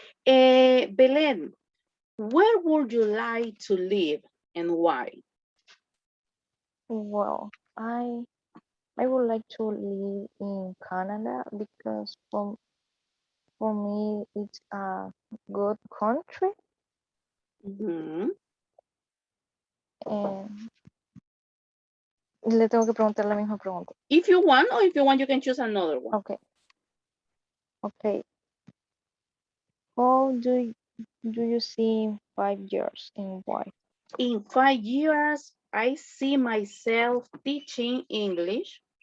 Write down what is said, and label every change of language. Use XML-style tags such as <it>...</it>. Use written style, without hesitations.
<en>Belen, where would you like to live and why? Well, I would like to live in Canada because for me it's a good country, Mhm.</en> <es>and le tengo que preguntar la misma pregunta.</es> <en>If you want, or if you want, you can choose another one. Okay. Okay. How do you see in 5 years and why? In 5 years, I see myself teaching English.</en>